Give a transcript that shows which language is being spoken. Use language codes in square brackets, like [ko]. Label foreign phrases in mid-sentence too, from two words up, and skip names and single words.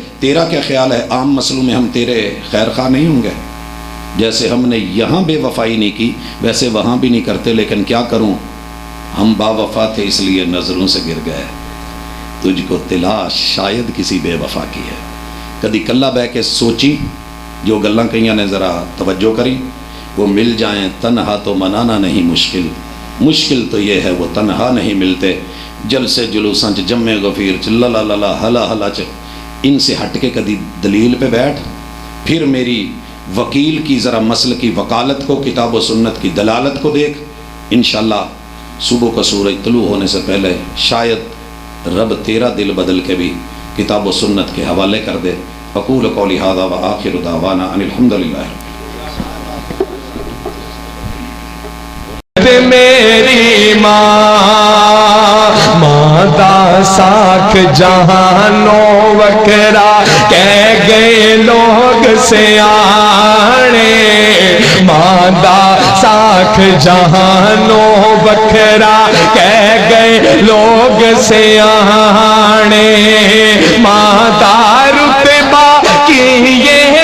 [ur] تیرا کیا خیال ہے عام مسئلوں میں ہم تیرے خیر خواہ نہیں ہوں گے؟ جیسے ہم نے یہاں بے وفائی نہیں کی ویسے وہاں بھی نہیں کرتے, لیکن کیا کروں, ہم با وفا تھے اس لیے نظروں سے گر گئے. تجھ کو تلاش شاید کسی بے وفا کی ہے. [pa] کدی کلا بہ کے سوچی, جو گلاں کئیاں نے ذرا توجہ کری, [ur] وہ مل جائیں تنہا تو منانا نہیں مشکل, مشکل تو یہ ہے وہ تنہا نہیں ملتے. [pa] جلسے جلوساں چ جمع غفیر چ لا لا لا ہلا ہلا چ, [ur] ان سے ہٹ کے کدی دلیل پہ بیٹھ, پھر میری وکیل کی ذرا مسئلے کی وکالت کو, کتاب و سنت کی دلالت کو دیکھ. انشاءاللہ صبح کا سورج طلوع ہونے سے پہلے شاید رب تیرا دل بدل کے بھی کتاب و سنت کے حوالے کر دے. [ar] اقول قولی ھذا وآخر دعوانا ان الحمدللہ. [pa] میری ماں دا ساکھ جہانوں وکرا, کہہ گئے لوگ سیانے, ماں دا ساکھ جہانوں بکھرا کہہ گئے لوگ سیانے مادہ رتبہ کی یہ